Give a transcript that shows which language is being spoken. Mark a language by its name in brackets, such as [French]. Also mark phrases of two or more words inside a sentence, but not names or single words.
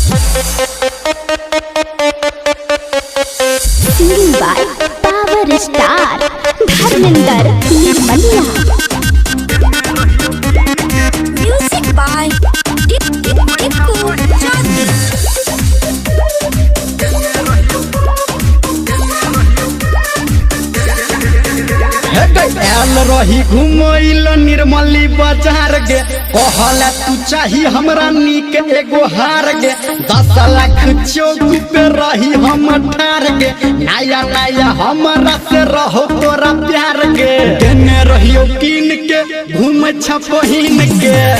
[English] Singing by Power Star Dharminder Nirmaliya. Music by Tikku Chandi. [Maithili] आल रही घुमैल निर्मली बाजार गे कहला तू चाही हमरा नीक एगो हार गे 10 लाख चौक पे रही हम ठार गे नया नया हमरा से रहो तोरा प्यार गे देने रहियो कीन के घूम छपहीन के